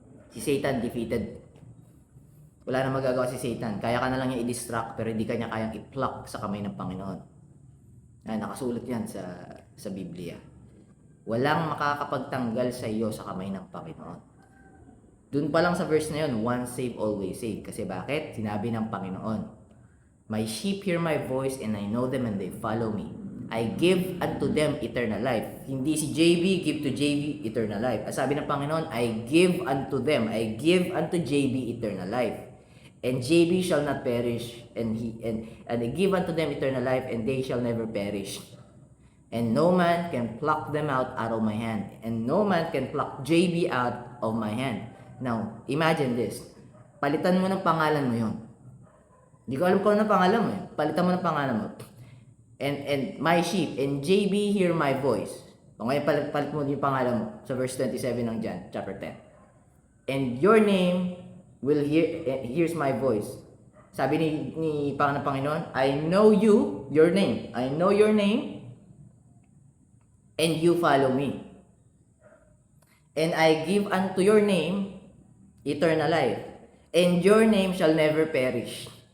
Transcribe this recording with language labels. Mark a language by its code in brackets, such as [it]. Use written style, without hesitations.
[tl] Si Satan defeated. Wala na magagawa si Satan. Kaya ka na lang niya i-distract, pero hindi ka niya kayang i-pluck sa kamay ng Panginoon. Nakasulat yan sa Biblia. Walang makakapagtanggal sa iyo sa kamay ng Panginoon. Doon pa lang sa verse na yun, [en] once saved, always saved. [tl] Kasi bakit? Sinabi ng Panginoon, [en] my sheep hear my voice and I know them and they follow me. I give unto them eternal life. [tl] Hindi si JB, [en] give to JB eternal life. [tl] Sabi ng Panginoon, [en] I give unto them, I give unto JB eternal life. And JB shall not perish, and I give unto them eternal life, and they shall never perish. And no man can pluck them out of my hand. And no man can pluck JB out of my hand. Now, imagine this. [tl] Palitan mo ng pangalan mo yun. Hindi ko alam kung ano pangalan mo eh. Palitan mo ng pangalan mo. [en] And my sheep, and JB hear my voice. [tl] O ngayon palit mo yung pangalan mo sa verse 27 ng John, chapter 10. [en] And your name will hears my voice. [tl] Sabi ni Panginoon, [en] I know you, your name. I know your name, and you follow me. And I give unto your name eternal life, and your name shall never perish.